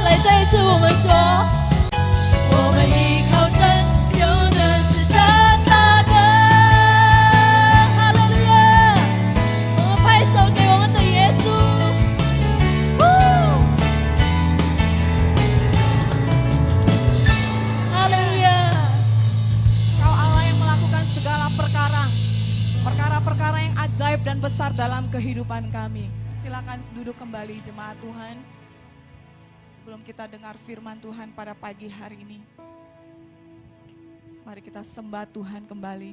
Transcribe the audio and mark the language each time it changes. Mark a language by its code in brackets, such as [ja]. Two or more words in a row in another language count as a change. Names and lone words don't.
[zh] 来，再一次我们说，我们依靠神，就能施展大能。哈利路亚！我们拍手给我们的耶稣。哈利路亚！ [id] Kau Allah yang melakukan segala perkara-perkara yang ajaib dan besar dalam kehidupan kami. Silakan duduk kembali jemaat Tuhan. Sebelum kita dengar firman Tuhan pada pagi hari ini, mari kita sembah Tuhan kembali.